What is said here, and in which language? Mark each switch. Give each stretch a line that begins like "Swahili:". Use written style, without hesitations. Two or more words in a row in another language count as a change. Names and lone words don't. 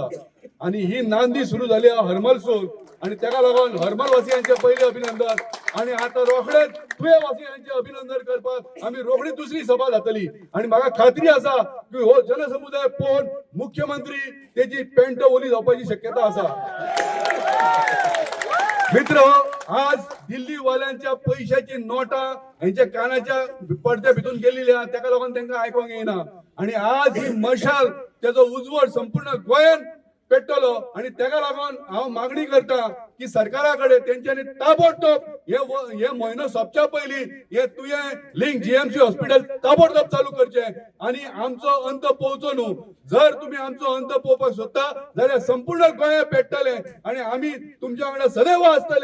Konkani: आणि ही नांदी सुरू झाली हरमलसून आणि त्याका लागून हरमलवासियांचे पहिले अभिनंदन आणि आता रोखडेच तुवेवासियांचे अभिनंदन करपाक आम्ही रोखडी दुसरी सभा जातली. आणि म्हाका खात्री आसा की हो जनसमुदाय पळोवन मुख्यमंत्री तेजी पेंट ओली जावपाची शक्यता आसा.
Marathi: मित्र, आज दिल्ली वाल्यांच्या पैशाची नोटा यांच्या कानाच्या पडद्या भितून गेलेली आहे, त्याका लागून त्यांना ऐकूंक येईना.
Konkani: आणि आज ही मशाल त्याचा उजवड संपूर्ण गोंयान पेटलो आणि त्याका लागून हांव मागणी करता की सरकाराकडे तेंच्यांनी ताबडतोब हे म्हयनो सोंपच्या पयलीं हे तुवें लिंक GMC हॉस्पिटल ताबडतोब चालू करचे आणि आमचो अंत पोवचो न्हू. जर तुम्ही आमचो अंत पोवपाक सोदता जाल्यार संपूर्ण गोंय पेटतले आणि आम्ही तुमच्या वांगडा सदैव आसतले.